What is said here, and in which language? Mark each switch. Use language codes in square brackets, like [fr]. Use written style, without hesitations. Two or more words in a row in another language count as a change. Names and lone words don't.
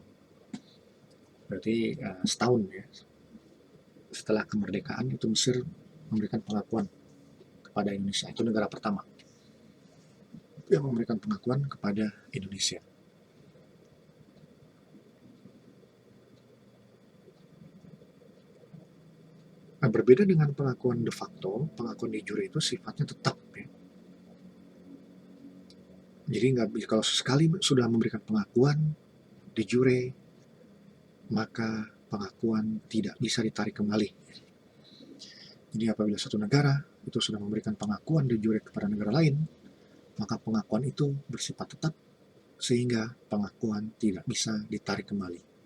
[id] Berarti setahun ya setelah kemerdekaan itu Mesir memberikan pengakuan kepada Indonesia. Itu negara pertama yang memberikan pengakuan kepada Indonesia. Nah, berbeda dengan pengakuan [la] de facto, [id] pengakuan [la] de jure [id] itu sifatnya tetap ya. Jadi kalau sekali sudah memberikan pengakuan [la] de jure, [id] maka pengakuan tidak bisa ditarik kembali. Jadi apabila satu negara itu sudah memberikan pengakuan [la] de jure [id] kepada negara lain, maka pengakuan itu bersifat tetap sehingga pengakuan tidak bisa ditarik kembali.